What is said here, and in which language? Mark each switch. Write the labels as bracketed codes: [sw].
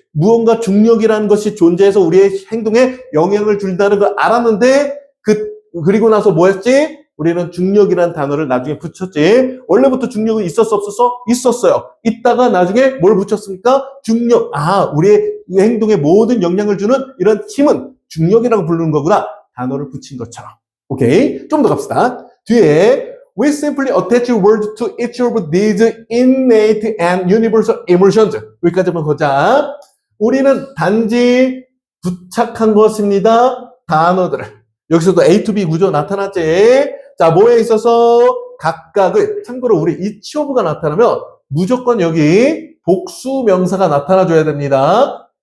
[ko] 무언가 중력이라는 것이 존재해서 우리의 행동에 영향을 준다는 걸 알았는데, 그리고 나서 뭐 했지? 우리는 중력이라는 단어를 나중에 붙였지. 원래부터 중력은 있었어, 없었어? 있었어요. 있다가 나중에 뭘 붙였습니까? 중력. 우리의 행동에 모든 영향을 주는 이런 힘은 중력이라고 부르는 거구나. 단어를 붙인 것처럼. 오케이. 좀 더 갑시다. 뒤에 [en] we simply attach words to each of these innate and universal emotions. [ko] 여기까지만 보자. 우리는 단지 부착한 것입니다. 단어들을. 여기서도 A to B 구조 나타났지. 자, 뭐에 있어서 각각을, 참고로 우리 each of가 나타나면 무조건 여기 복수 명사가 나타나줘야 됩니다.